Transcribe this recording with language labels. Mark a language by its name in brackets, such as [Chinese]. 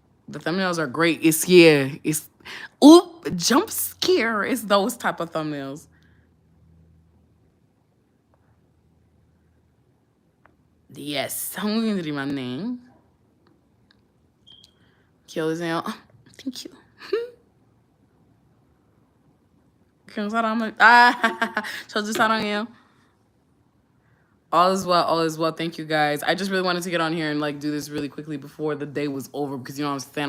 [English] The thumbnails are great. It's oop, jump scare. It's those type of thumbnails. Yes, [Korean] 한국인들이 많네. 귀여우세요. [English] Thank you. [Korean] 그냥 사랑을 저도 사랑해요. [English] All is well, all is well. Thank you guys. I just really wanted to get on here and like do this really quickly before the day was over because you know what I'm saying?